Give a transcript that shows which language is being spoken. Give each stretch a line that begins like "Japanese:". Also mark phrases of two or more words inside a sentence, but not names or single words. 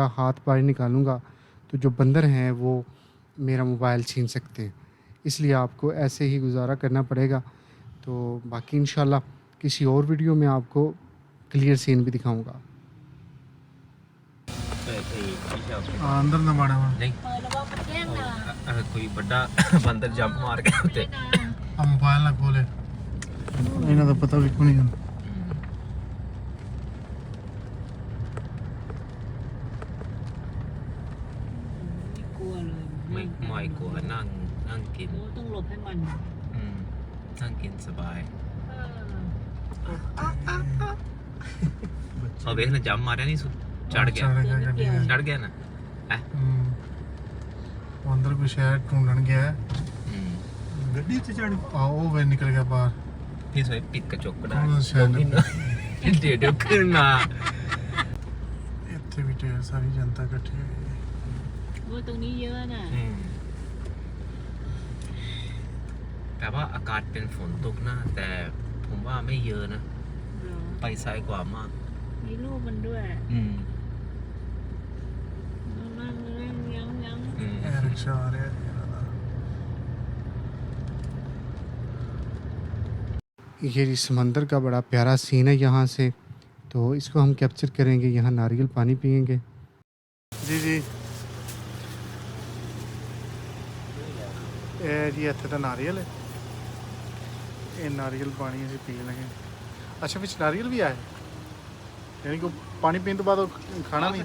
Hindi: हाथ बाहर निकालूँगा तो जो बंदर हैं वो मेरा मोबाइल छीन सकते हैं, इसलिए आपको ऐसे ही गुजारा करना पड़ेगा। तो बाकी इंशाल्लाह किसी और वीडियो में आपको क्लियर सीन भी दिखाऊंगा।
Punjabi: ਸ਼ੀਸ਼ਾ ਉੱਤੇ ਅੰਦਰ ਨਾ ਮਾੜਾ ਵਾ
Hindi: नहीं
Thai: เปิดระวังมันแย่งนะ
Punjabi: ਕੋਈ ਬੜਾ ਬੰਦਰ ਜੰਪ ਮਾਰ ਕੇ ਉੱਤੇ ਆ ਮੋਬਾਈਲ ਨਾ ਖੋਲੇ ਇਨ੍ਹਾਂ ਦਾ ਪਤਾ ਭੀ ਕੋਨੀ ਹੁੰਦਾ
Thai: ไม่กลัวเลย ไม่กลัวนั่งกิน โอ้ต้องหลบให้มัน นั่งกินสบาย เออ
Hindi: और देख ना जंप मारा नहीं चढ़ गया चढ़ गया ना
Punjabi: ਵੋ ਅੰਦਰ ਕੋਈ ਸ਼ਾਇਦ ਢੂੰਢਣ ਗਿਆ ਹੈ ਗੱਡੀ ਸੇ ਚੜ੍ਹ ਆਓ ਵੇ ਨਿਕਲ ਗਿਆ ਬਾਹਰ
Thai: พี่สวยปิดกระจกก็ได้
Hindi: शायद
Thai: เดี๋ยวขึ้นมา
Hindi: इतने भी ढेर सारी जनता इकट्ठी हुई है
Thai: โอ้ตรงนี้เยอะน่ะ แต่ว่าอากาศเป็นฝนตกนะแต่ผมว่าไม่เยอะนะ เหรอ ไปซ้ายกว่ามาก มีรูปมันด้วยนั่งยัง
Hindi: ये रिक्शा आ रहा है ये समंदर का बड़ा प्यारा सीन है यहाँ से, तो इसको हम कैप्चर करेंगे। यहाँ नारियल पानी पियेंगे।
Punjabi: ਜੀ ਜੀ ਏ ਜੀ ਇੱਥੇ ਦਾ ਨਾਰੀਅਲ ਹੈ ਏ ਨਾਰੀਅਲ ਪਾਣੀ ਅਸੀਂ ਪੀ ਲੱਗੇ ਅੱਛਾ ਵਿੱਚ ਨਾਰੀਅਲ ਭੀ ਆਏ ਯਾਨੀ ਕਿ ਪਾਣੀ ਪੀਣੇ ਤੋ ਬਾਦ ਵੋ ਖਾਣਾ ਭੀ